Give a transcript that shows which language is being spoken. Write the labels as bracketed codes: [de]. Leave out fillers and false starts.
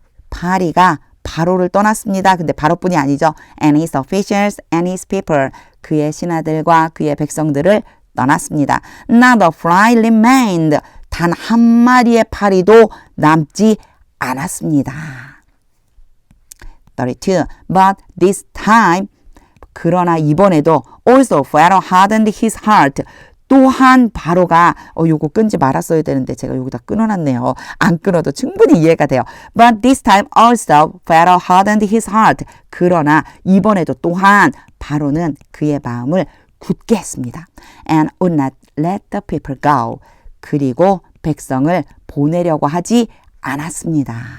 [ko] 파리가 바로를 떠났습니다. 근데 바로뿐이 아니죠. [en] And his officials and his people. [ko] 그의 신하들과 그의 백성들을 떠났습니다. [en] Not a fly remained. [ko] 단 한 마리의 파리도 남지 않았습니다. 32. [en] But this time, [ko] 그러나 이번에도 [en] also Pharaoh hardened his heart. [ko] 또한 바로가 요거 끈지 말았어야 되는데 제가 여기다 끊어놨네요. 안 끊어도 충분히 이해가 돼요. [en] But this time also Pharaoh hardened his heart. [ko] 그러나 이번에도 또한 바로는 그의 마음을 굳게 했습니다. [en] And would not let the people go. [ko] 그리고 백성을 보내려고 하지 않았습니다.